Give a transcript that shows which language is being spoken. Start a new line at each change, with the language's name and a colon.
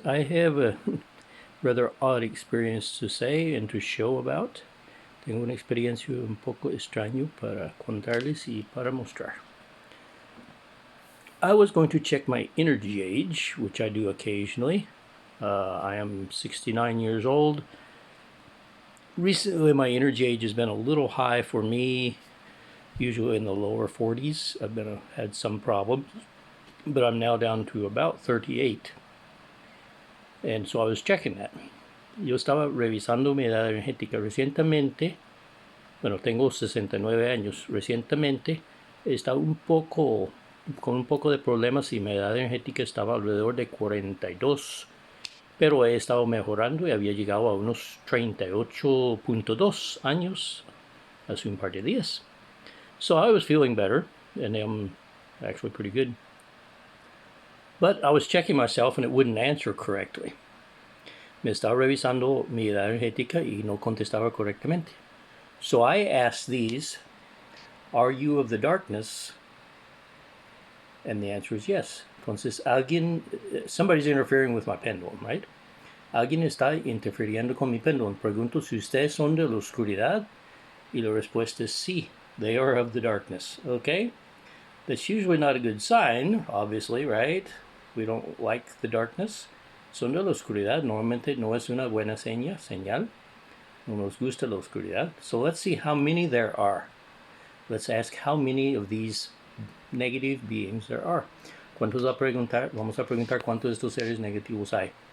English: I have a rather odd experience to say and to show about.
Spanish: Tengo una experiencia un poco extraño para contarles y para mostrar.
English: I was going to check my energy age, which I do occasionally. I am 69 years old. Recently, my energy age has been a little high for me, usually in the lower 40s. I've had some problems, but I'm now down to about 38. And so I was checking that.
Spanish: Yo estaba revisando mi edad energética recientemente. Bueno, tengo 69 años. Recientemente estaba con un poco de problemas y mi edad energética estaba alrededor de 42. Pero he estado mejorando y había llegado a unos 38.2 años hace un par de días.
English: So I was feeling better, and I'm actually pretty good. But I was checking myself and it wouldn't answer correctly.
Spanish: Me estaba revisando mi edad energética y no contestaba correctamente.
English: So I asked these, are you of the darkness? And the answer is yes. Entonces, somebody's interfering with my pendulum, right?
Spanish: Alguien está interfiriendo con mi pendulum. Pregunto si ustedes son de la oscuridad. Y la respuesta es sí.
English: They are of the darkness. Okay? That's usually not a good sign, obviously, right? We don't like the darkness.
Spanish: Son de la oscuridad. Normalmente no es una buena señal. No nos gusta la oscuridad.
English: So let's see how many there are. Let's ask how many of these negative beings there are.
Spanish: Vamos a preguntar cuántos de estos seres negativos hay.